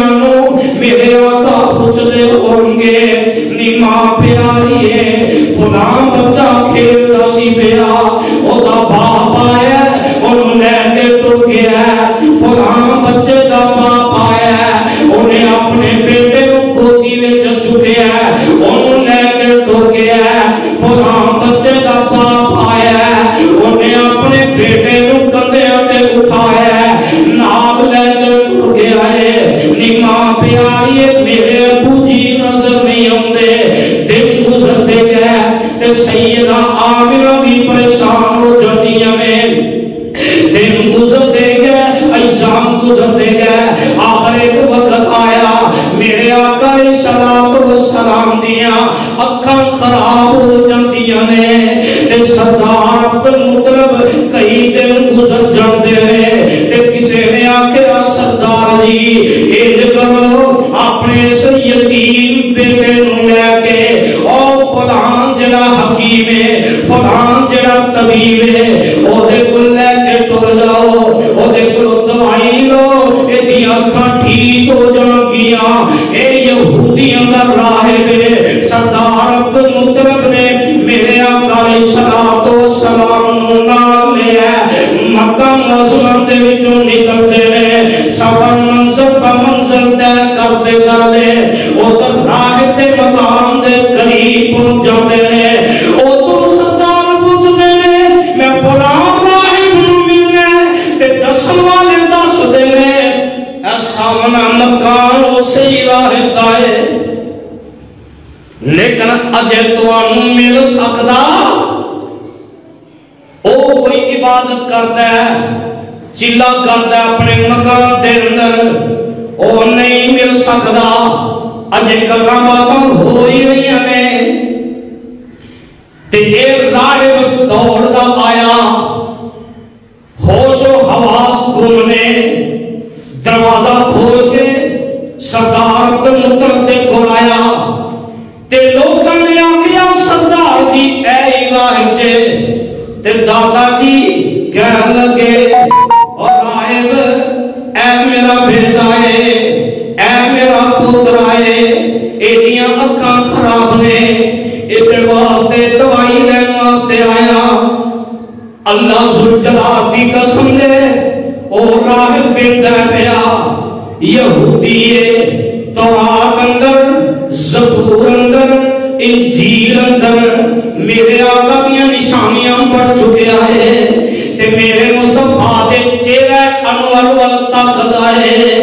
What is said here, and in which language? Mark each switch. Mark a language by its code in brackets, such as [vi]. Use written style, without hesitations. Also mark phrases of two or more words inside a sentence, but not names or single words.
[pa] نو میرے آقا [ur] پوچھتے ہوں گے، [pa] نی ماں پیاری ہے، فلاں بچہ کھیلتا سی پیا، او دا باپ آیا انہوں لے کے ٹر گیا، فلاں بچے دا باپ آیا انہیں اپنے بیٹے نو گودی میں چکیا، انہوں لے کے ٹر گیا، فلاں بچے دا باپ آیا انہیں اپنے بیٹے نو کندھیاں تے اٹھایا، نال لے کے ٹر گیا ہے، نی ماں پیاری ہے، میرے ابو جی نظر نہیں ہوندے، [ur] دن گزرتے گئے [pa] تے سیدہ آمنہ بھی پریشان ہو جاندیاں نے، [ur] دن گزرتے گئے، ایام گزرتے گئے، آخر ایک وقت آیا [pa] میرے آقا علیہ السلام دیاں اکھاں خراب ہو جاندیاں نے، تے سردار عبدالمطلب کئی دن گزر جاندے نے، تے کسے نے آکھیا سردار جی انج کرو اپنے اس یتیم بیٹے نو لے کے او فلان جڑا حکیم ہے فلان جڑا طبیب ہے او دے کول لے کے ٹر جاؤ او دے کول دوائی لو اے دی اکھاں ٹھیک ہو جان گیاں اے یہودیاں دا راہب ہے سردار عبد المطلب نے میرے آقا علیہ الصلوۃ والسلام نو نال لیا مکہ معظم دے وچوں نکلدے نے سفر منزل با منزل طے کردے کردے اس راہب دے مقام دے قریب پہنچ جاندے نے او تو سردار پوچھدے نے میں فلاں راہب نو ملنا تے دسن والے دس دے نے اے سامنا مکان اسی راہب دا ہے لیکن اجے تانوں مل سکدا او کوئی عبادت کردا ہے چلا کردا ہے اپنے مکان دے اندر او نہیں مل سکدا اجے گلاں باتاں ہو ہی رہیاں نے تے اے راہب دوڑدا آیا ہوش و حواس گم نے دروازہ کھول کے سردار عبد المطلب دے کول آیا تے لوکاں نے آکھیا سردار جی اے راہب جے تے دادا جی کہن لگے اور راہب اے میرا بیٹا ہے اے میرا پتر ہے ایڈیاں اکھاں خراب نے ایدے واسطے دوائی لین واسطے آیا اللہ ذوالجلال دی قسم دے او راہب کہندا پیا یہودی ہے تورات اندر زبور اندر انجیل اندر میرے آقا دیاں نشانیاں پڑھ چکیا ہے تے میرے مصطفیٰ دے چہرہ انور وال تاکدا ہے